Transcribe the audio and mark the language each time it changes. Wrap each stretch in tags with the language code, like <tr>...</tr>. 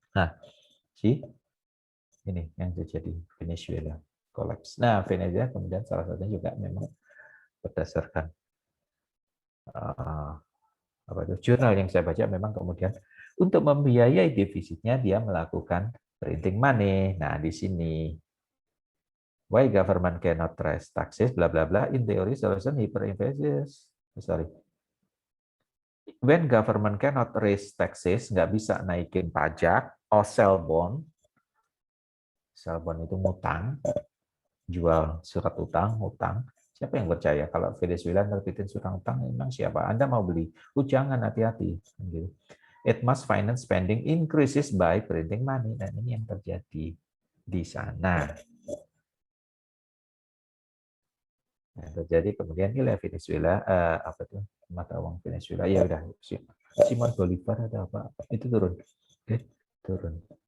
<id>Nah, ini yang terjadi Venezuela collapse. Nah, Venezuela kemudian salah satunya juga memang berdasarkan apa itu jurnal yang saya baca, memang kemudian untuk membiayai defisitnya dia melakukan</id> <en>printing money.</en> <id>Nah, di sini</id> <en>why government cannot raise taxes bla bla bla, in theory solution hyperinflation. Sorry. When government cannot raise taxes,</en> <id>nggak bisa naikin pajak,</id> <en>or sell bond. Sell bond</en> <id>itu ngutang, jual surat utang, utang. Siapa yang percaya kalau Venezuela nerbitin surat utang? Memang siapa? Anda mau beli? Jangan, hati-hati.</id> <en>It must finance spending increases by printing money.</en> <id>Dan ini yang terjadi di sana. Nah, terjadi kemudian nilai Venezuela, apa tuh mata uang Venezuela? Ya udah, Simon Bolivar ada apa? Itu turun, turun.</id>